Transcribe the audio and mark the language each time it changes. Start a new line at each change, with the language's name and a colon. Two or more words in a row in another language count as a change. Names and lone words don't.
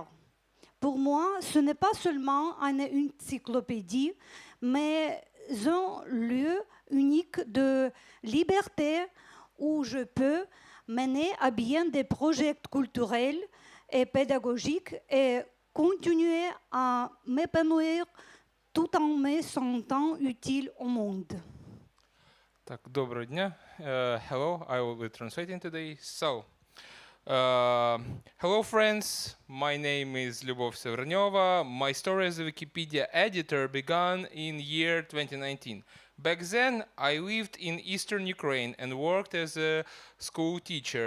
French: Pour moi, ce n'est pas seulement une encyclopédie, mais un lieu unique de liberté où je peux mener à bien des projets culturels et pédagogiques et continuer à m'épanouir tout en me sentant utile au monde.
Ukrainian: Так, доброго дня.
English: Hello, I will be translating today. So, hello friends, my name is Lyubov Severnova. My story as a Wikipedia editor began in year 2019 Back then, I lived in eastern Ukraine and worked as a school teacher.